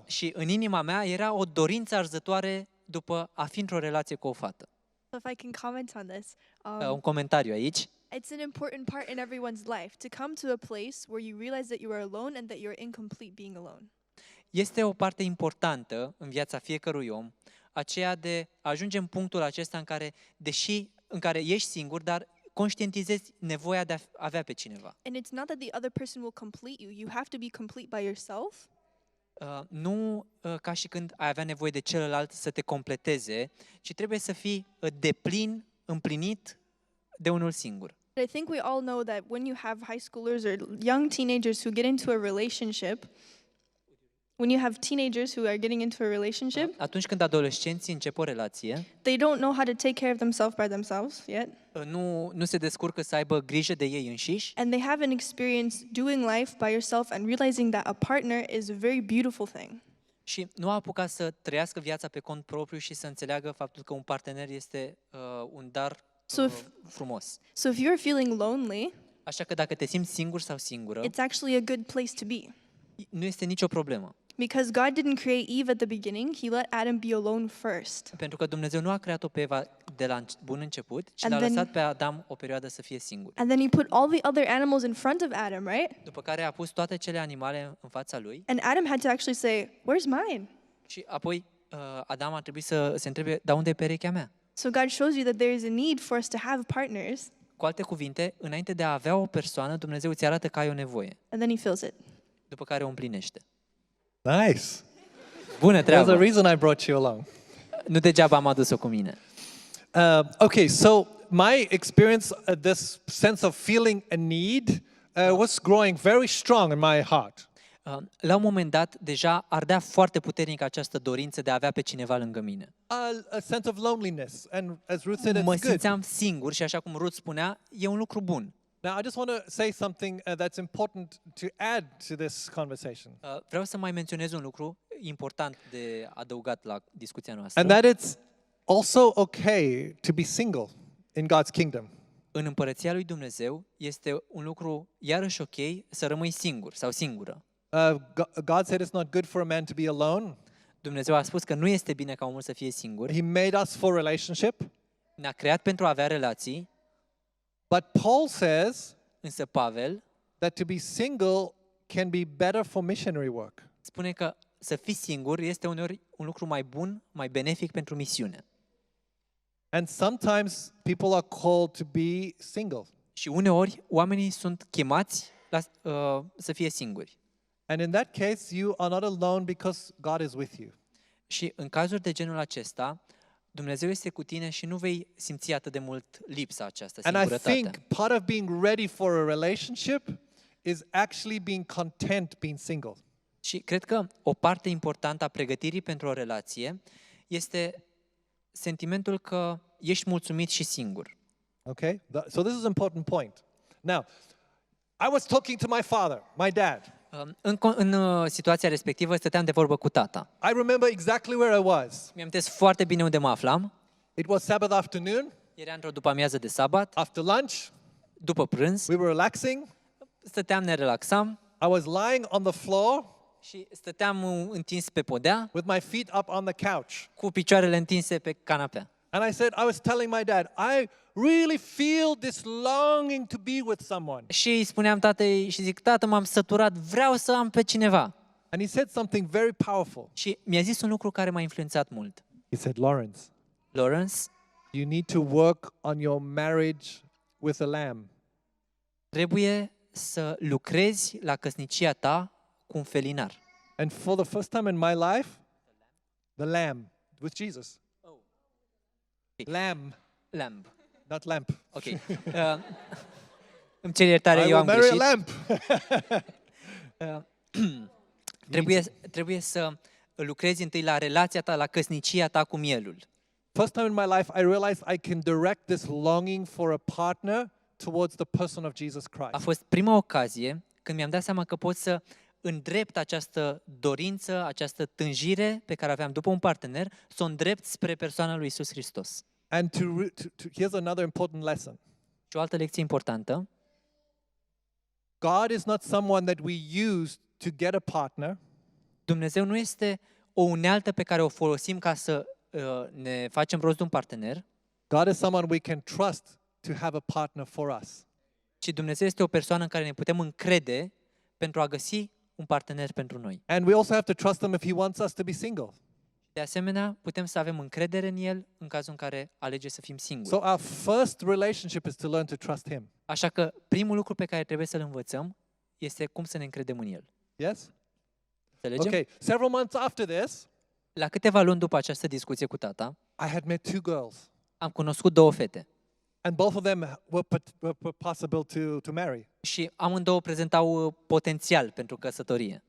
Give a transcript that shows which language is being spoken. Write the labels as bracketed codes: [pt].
[ro] Și în inima mea era o dorință arzătoare după a fi într-o relație cu o fată. [en] So if I can comment on this, [ro] Un comentariu aici. [en] it's an important part in everyone's life to come to a place where you realize that you are alone and that you're incomplete being alone. [ro] Este o parte importantă în viața fiecărui om, aceea de a ajunge în punctul acesta în care ești singur, dar conștientizezi nevoia de a avea pe cineva. [en] And it's not that the other person will complete you. You have to be complete by yourself. [ro] Nu ca și când ai avea nevoie de celălalt să te completeze, ci trebuie să fii deplin, împlinit de unul singur. [en] I think we all know that when you have high schoolers or young teenagers who get into a relationship, When you have teenagers who are getting into a relationship, [ro] Atunci când adolescenții încep o relație, [en] they don't know how to take care of themselves by themselves yet. [ro] nu se descurcă să aibă grijă de ei înșiși [en] And they haven't experienced doing life by yourself and realizing that a partner is a very beautiful thing. [ro] și nu au apucat să trăiască viața pe cont propriu și să înțeleagă faptul că un partener este un dar frumos. [en] So if you're feeling lonely, [ro] Așa că dacă te simți singur sau singură, [en] it's actually a good place to be. [ro] nu este nicio problemă. [en] Because God didn't create Eve at the beginning, He let Adam be alone first. [ro] Pentru că Dumnezeu nu a creat-o pe Eva de la bun început, ci [en] And [ro] l-a [en] then- [ro] lăsat pe Adam o perioadă să fie singur. [en] And then He put all the other animals in front of Adam, right? [ro] După care a pus toate cele animale în fața lui [en] And Adam had to actually say, "Where's mine?" [ro] și apoi Adam a trebuit să se întrebe, dar unde e perechea mea? [en] So God shows you that there is a need for us to have partners, [ro] Cu alte cuvinte, înainte de a avea o persoană, Dumnezeu îți arată că ai o nevoie, [en] and then He fills it. [ro] după care o împlinește. [en] Nice. [ro] Bună [en] There's a [ro] treabă! [en] reason I brought you along. [ro] Nu degeaba am adus-o cu mine. [en] Okay, so my experience, this sense of feeling a need, was growing very strong in my heart. [ro] La un moment dat, deja ardea foarte puternic această dorință de a avea pe cineva lângă mine. [en] A sense of loneliness, and as Ruth said, [ro] Mă [en] it's good. [ro] simțeam singur și așa cum Ruth spunea, e un lucru bun. [en] Now, I just want to say something that's important to add to this conversation, [ro] Vreau să mai menționez un lucru important de adăugat la discuția noastră. [en] and that it's also okay to be single in God's kingdom. [ro] În împărăția lui Dumnezeu este un lucru iarăși ok să rămâi singur sau singură. [en] God said it's not good for a man to be alone. [ro] Dumnezeu a spus că nu este bine ca omul să fie singur. [en] He made us for relationship. [ro] Ne-a creat pentru a avea relații, [en] But Paul says [ro] însă Pavel [en] that to be single can be better for missionary work. [ro] spune că să fii singur este uneori un lucru mai bun, mai benefic pentru misiune. [en] And sometimes people are called to be single. [ro] Și uneori oamenii sunt chemați să fie singuri. [en] And in that case, you are not alone because God is with you. [ro] Și în cazuri de genul acesta, Dumnezeu este cu tine și nu vei simți atât de mult lipsa aceasta, [en] And I [ro] singurătatea. [en] think part of being ready for a relationship is actually being content being single. [ro] Și cred că o parte importantă a pregătirii pentru o relație este sentimentul că ești mulțumit și singur. [en] Okay? So this is an important point. Now, I was talking to my father, my dad. [ro] În situația respectivă stăteam de vorbă cu tata. [en] I remember exactly where I was. [ro] Mi-am foarte bine unde mă aflam. [en] It was Sabbath afternoon, [ro] Era într-o după-amiază de sabat, [en] after lunch. [ro] după prânz, [en] We were relaxing. [ro] stăteam, ne relaxam [en] I was lying on the floor [ro] și stăteam întins pe podea, [en] with my feet up on the couch. [ro] cu picioarele întinse pe canapea. [en] And I was telling my dad, I really feel this longing to be with someone. [ro] Și îi spuneam tatei și zic, tată, m-am săturat, vreau să am pe cineva. [en] And he said something very powerful. [ro] Și mi-a zis un lucru care m-a influențat mult. [en] He said, Laurence, Laurence, you need to work on your marriage with a lamb. [ro] trebuie să lucrezi la căsnicia ta cu un felinar. [en] And for the first time in my life, the lamb with Jesus. Lamb, Lamb. not lamp. [ro] Ok. Îmi cer iertare, [en] I [ro] eu [en] will [ro] am [en] marry a [ro] greșit. [en] lamp. [ro] Trebuie să lucrezi întâi la relația ta, la căsnicia ta cu mielul. [en] First time in my life, I realized I can direct this longing for a partner towards the person of Jesus [ro] A [en] Christ. [ro] fost prima ocazie când mi-am dat seama că pot să îndrept această dorință, această tânjire pe care aveam după un partener, să o îndrept spre persoana lui Iisus Hristos. [en] And here's another important lesson. [ro] Și o altă lecție importantă, [en] God is not someone that we use to get a partner. [ro] Dumnezeu nu este o unealtă pe care o folosim ca să ne facem rost de un partener, [en] God is someone we can trust to have a partner for us. [ro] ci Dumnezeu este o persoană în care ne putem încrede pentru a găsi un partener pentru noi. [en] And we also have to trust him if he wants us to be single. [ro] De asemenea, putem să avem încredere în El în cazul în care alege să fim singuri. [en] So our first relationship is to learn to trust him. [ro] Așa că primul lucru pe care trebuie să-l învățăm este cum să ne încredem în El. [en] Yes? [ro] Înțelegem? [en] Okay, several months after this, [ro] La câteva luni după această discuție cu tata, [en] I had met two girls. [ro] am cunoscut două fete. [en] And both of them were possible to marry. [ro] Și amândouă prezentau potențial pentru căsătorie.